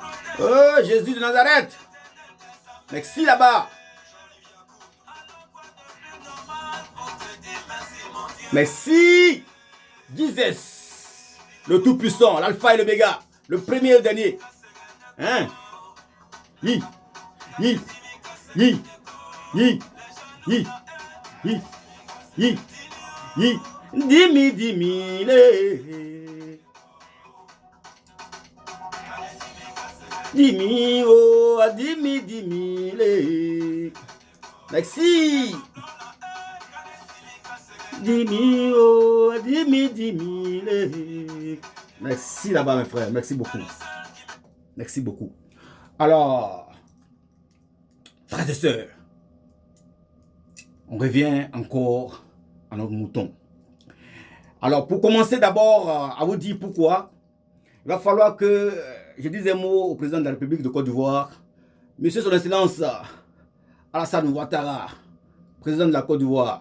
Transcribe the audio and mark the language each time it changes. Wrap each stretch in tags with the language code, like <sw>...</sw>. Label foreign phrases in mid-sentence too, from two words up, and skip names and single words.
<fr>Oh, Jésus de Nazareth. Merci là-bas. Merci. Jesus. Le Tout-Puissant, l'Alpha et l'Oméga. Le premier et le dernier. Hein? Yi. Yi. Yi. Yi. Yi. Yi. Yi. Yi. Dimi, dimi, le. Dimi, oh, dimi, dimi, le. Merci. Dimi, oh, dimi, dimi, le. Merci là-bas, mes frères. Merci beaucoup. Merci beaucoup. Alors, frères et sœurs, on revient encore à notre mouton. Alors, pour commencer d'abord à vous dire pourquoi, il va falloir que je dise un mot au président de la République de Côte d'Ivoire, Monsieur Son Excellence Alassane Ouattara, président de la Côte d'Ivoire.</fr>